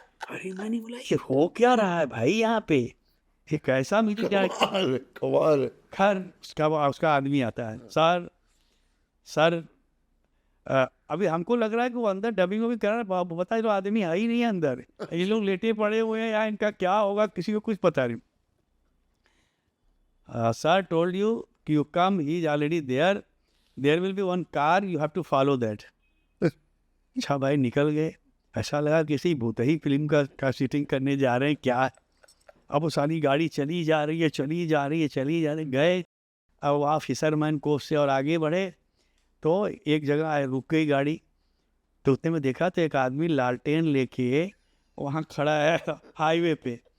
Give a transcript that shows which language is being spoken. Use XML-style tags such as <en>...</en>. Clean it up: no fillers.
<hi>अरे मैंने बोला ये हो क्या रहा है भाई यहाँ पे, ये कैसा मीटिंग क्या। खैर उसका आदमी आता है, सर अभी हमको लग रहा है कि वो अंदर डबिंग भी कर रहा है, बता तो आदमी है ही नहीं है अंदर, ये लोग लेटे पड़े हुए हैं या इनका क्या होगा किसी को कुछ पता नहीं।</hi> <en>Sir told you come, he is already there. There will be one car, you have to follow that.</en> <hi>अच्छा भाई निकल गए, ऐसा लगा किसी भूतही फिल्म का शूटिंग करने जा रहे हैं क्या। अब वो सारी गाड़ी चली जा रही है गए। अब वहाँ फिशरमैन कोस्ट से और आगे बढ़े तो एक जगह रुक गई गाड़ी, तो उतने में देखा तो एक आदमी लालटेन लेके वहाँ खड़ा है हाईवे पे।</hi>